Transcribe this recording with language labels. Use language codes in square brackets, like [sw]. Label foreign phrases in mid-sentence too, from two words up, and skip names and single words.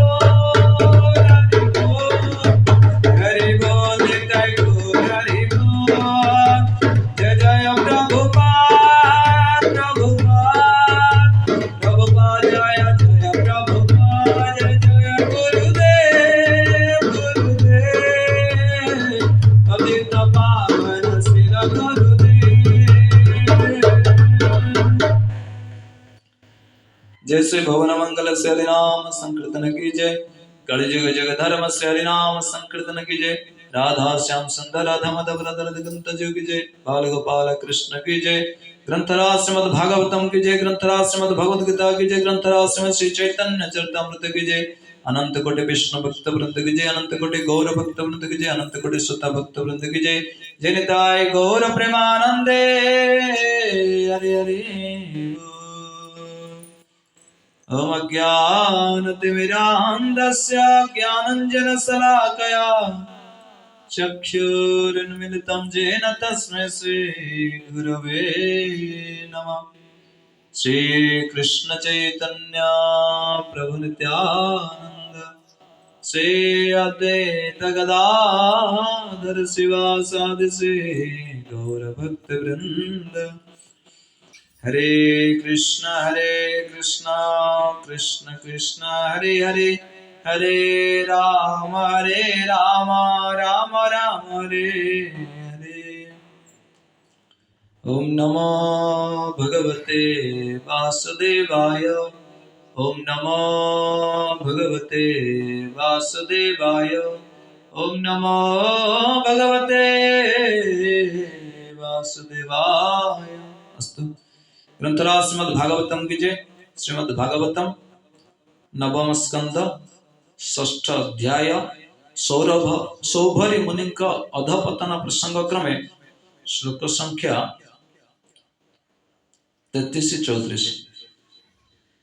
[hi] बोल निताय गौर हरि बोल जय जय प्रभुपाद जय जय प्रभुपाद जय जय गुरुदेव अद्वैत पावन सिर गुरुदेव जय श्री भवन मंगल से हरिनाम संकीर्तन की जय कलिजुग जग धर्म से हरिनाम संकीर्तन की जय राधा श्याम सुंदर राधा माधव राधा दिगंत जय की जय बाल गोपाल कृष्ण की जय ग्रंथराज श्रीमद् भागवतम की जय ग्रंथराज श्रीमद् भगवद गीता की जय ग्रंथराज श्रीमद् श्री चैतन्य चरितामृत की जय अनंत कोटि विष्णु भक्त वृंद की जय अनंत कोटि गौर भक्त वृंद की जय अनंत कोटि सुता भक्त वृंद की जय जय निताय गौर प्रेमानंदे हरे हरे [sa] ओम अज्ञानतिमिरान्धस्य ज्ञानाञ्जनशलाकया चक्षुरुन्मिलितं येन तस्मै श्रीगुरवे नमः श्रीकृष्ण चैतन्य प्रभु नित्यानंद श्री अद्वैत गदाधर शिवासादि श्री गौर भक्त वृंद हरे कृष्ण कृष्ण कृष्ण हरे हरे हरे राम राम राम हरे हरे ओम नमो भगवते वासुदेवाय ओम नमो भगवते वासुदेवाय ओम नमो भगवते [hi] वासुदेवाय अस्तु ग्रंथराज श्रीमद् भागवतम की जय श्रीमद् भागवतम नवम स्कंद षष्ठ अध्याय सौभरी मुनि अधपतन प्रसंग क्रमे श्लोक संख्या 33-34